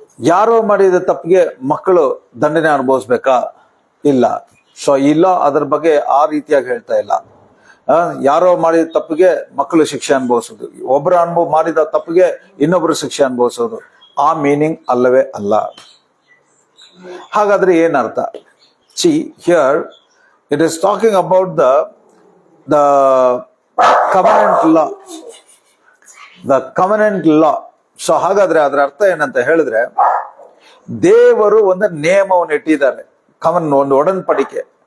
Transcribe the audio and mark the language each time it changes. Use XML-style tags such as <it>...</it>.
<kn>ಯಾರೋ ಮಾಡಿದ ತಪ್ಪಿಗೆ ಮಕ್ಕಳು ದಂಡನೆ ಅನುಭವಿಸ್ಬೇಕಾ? ಇಲ್ಲ. ಸೊ ಇಲ್ಲ, ಅದರ ಬಗ್ಗೆ ಆ ರೀತಿಯಾಗಿ ಹೇಳ್ತಾ ಇಲ್ಲ. ಯಾರೋ ಮಾಡಿದ ತಪ್ಪಿಗೆ ಮಕ್ಕಳು ಶಿಕ್ಷೆ ಅನುಭವಿಸೋದು, ಒಬ್ಬರು ಮಾಡಿದ ತಪ್ಪಿಗೆ ಇನ್ನೊಬ್ರು ಶಿಕ್ಷೆ ಅನುಭವಿಸೋದು, ಆ ಮೀನಿಂಗ್ ಅಲ್ಲವೇ ಅಲ್ಲ. ಹಾಗಾದ್ರೆ ಏನರ್ಥ?</kn> <en>See here it is talking about the covenant law, the covenant law.</en> <kn>So ಹಾಗಾದ್ರೆ ಅದರ ಅರ್ಥ ಏನಂತ ಹೇಳಿದ್ರೆ, ದೇವರು ಒಂದು ನಿಯಮವನ್ನು ಇಟ್ಟಿದ್ದಾರೆ, ಒಂದು ಒಡನ್ಪಡಿಕೆ.</kn>